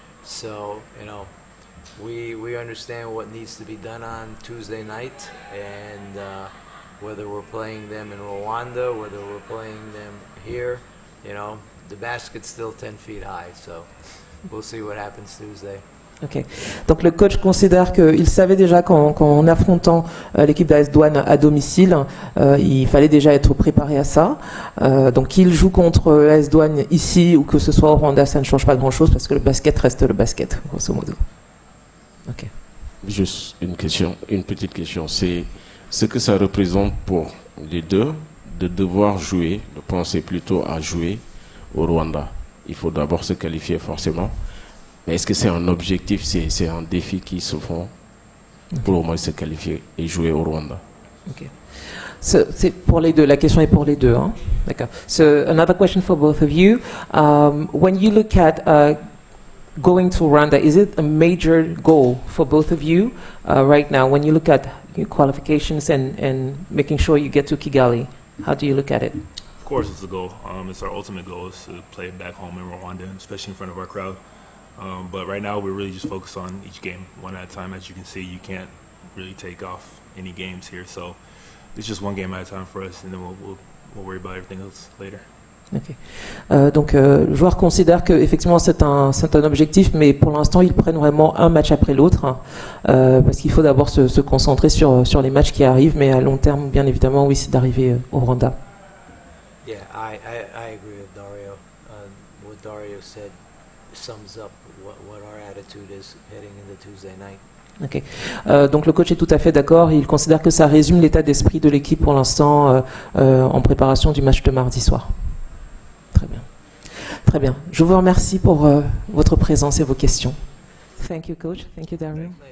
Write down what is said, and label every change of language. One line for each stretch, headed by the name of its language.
English: So, you know, we understand what needs to be done on Tuesday night, and whether we're playing them in Rwanda, whether we're playing them here, you know, the basket's still 10 feet high, so we'll see what happens Tuesday.
French: Ok. Donc le coach considère qu'il savait déjà qu'en affrontant l'équipe d'AS Douane à domicile, il fallait déjà être préparé à ça. Donc qu'il joue contre AS Douane ici ou que ce soit au Rwanda, ça ne change pas grand-chose parce que le basket reste le basket, grosso modo. Ok. Juste une petite question. C'est ce que ça représente pour les deux de devoir jouer, de penser plutôt à jouer au Rwanda. Il faut d'abord se qualifier forcément. Mais est-ce que c'est un objectif, c'est un défi qui se font pour au moins se qualifier et jouer au Rwanda?
English: Okay. So,
French: c'est pour les deux. La question est pour les deux. Hein? D'accord.
English: So another question for both of you. When you look at going to Rwanda, is it a major goal for both of you right now? When you look at your qualifications and making sure you get to Kigali, how do you look at it? Of course, it's a goal. It's our ultimate goal is to play back home in Rwanda, especially in front of our crowd. But right now, we're really just focused on each game, one at a time. As you can see, you can't really take off any games here. So it's just one game at a time for us, and then we'll worry about everything else later.
French: Donc, le joueur considère qu'effectivement c'est un objectif, mais pour l'instant ils prennent vraiment un match après l'autre, hein, parce qu'il faut d'abord se concentrer sur les matchs qui arrivent, mais à long terme, bien évidemment, oui, c'est d'arriver au Rwanda.
English: Yeah, I agree with Dario. What Dario said sums up what our attitude is heading into Tuesday night. Okay.
French: Donc le coach est tout à fait d'accord. Il considère que ça résume l'état d'esprit de l'équipe pour l'instant en préparation du match de mardi soir. Très bien. Très bien. Je vous remercie pour votre présence et vos questions.
English: Thank you, coach. Thank you, Dario.